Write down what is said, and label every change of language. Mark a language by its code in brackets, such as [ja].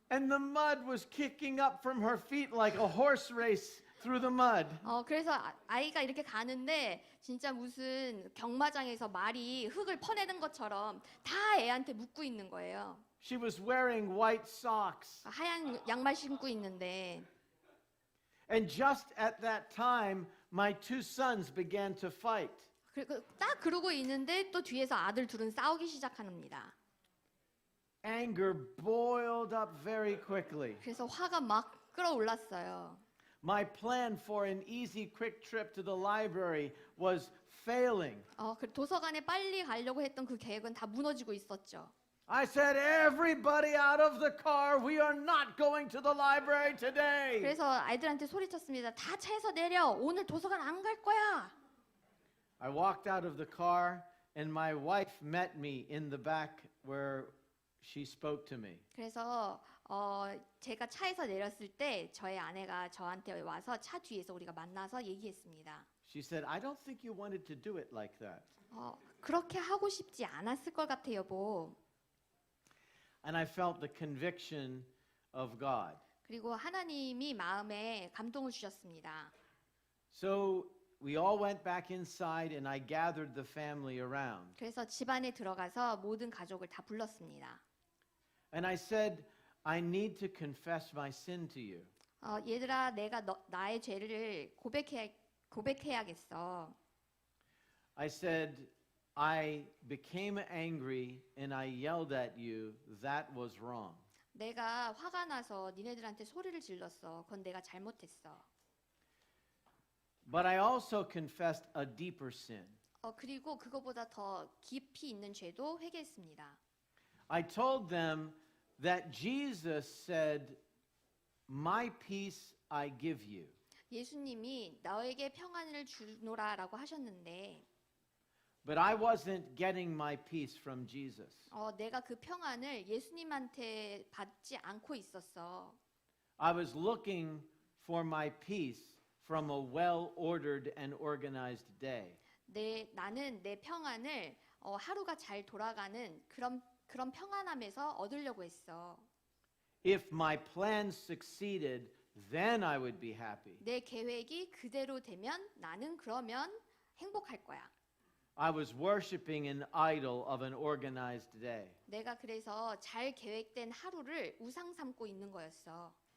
[en] And the mud was kicking up from her feet like a horse race through the mud. [ko] 그래서 아이가 이렇게 가는데 진짜 무슨 경마장에서 말이 흙을 퍼내는 것처럼 다 애한테 묻고 있는 거예요. [en] She was wearing white socks. [ko] 하얀 양말 신고 있는데 [en] And just at that time, my two sons began to fight. [ko] 그리고 딱 그러고 있는데 또 뒤에서 아들 둘은 싸우기 시작합니다. [en] Anger boiled up very quickly. [ko] 그래서 화가 막 끌어올랐어요. [en] My plan for an easy, quick trip to the library was failing. [ko] 그 도서관에 빨리 가려고 했던 그 계획은 다 무너지고 있었죠. [en] I said, everybody out of the car. We are not going to the library today. [ko] 그래서 아이들한테 소리쳤습니다. 다 차에서 내려. 오늘 도서관 안 갈 거야. [en] I walked out of the car, and my wife met me in the back where she spoke to me. [ko] 그래서 제가 차에서 내렸을 때 저의 아내가 저한테 와서 차 뒤에서 우리가 만나서 얘기했습니다. [en] She said, I don't think you wanted to do it like that. [ko] 그렇게 하고 싶지 않았을 것 같아, 여보. [en] And I felt the conviction of God. [ko] 그리고 하나님이 마음에 감동을 주셨습니다. [en] So we all went back inside, and I gathered the family around. [ko] 그래서 집 안에 들어가서 모든 가족을 다 불렀습니다. [en] And I said, I need to confess my sin to you. [ko] 얘들아, 내가 나의 죄를 고백해야겠어. [en] I said, I became angry and I yelled at you. That was wrong. [ko] 내가 화가 나서 니네들한테 소리를 질렀어. 그건 내가 잘못했어. [en] But I also confessed a deeper sin. [ko] 그리고 그거보다 더 깊이 있는 죄도 회개했습니다. [en] I told them that Jesus said, My peace I give you. [ko] 예수님이 너에게 평안을 주노라라고 하셨는데 [en] But I wasn't getting my peace from Jesus. [ko] 내가 그 평안을 예수님한테 받지 않고 있었어. [en] I was looking for my peace from a well-ordered and organized day. [ko] 나는 내 평안을 하루가 잘 돌아가는 그런 평안함에서 얻으려고 했어. [en] If my plan succeeded, then I would be happy. [ko] 내 계획이 그대로 되면 나는 그러면 행복할 거야. [en] I was worshiping an idol of an organized day [ko] 내가 그래서 잘 계획된 하루를 우상 삼고 있는 거였어.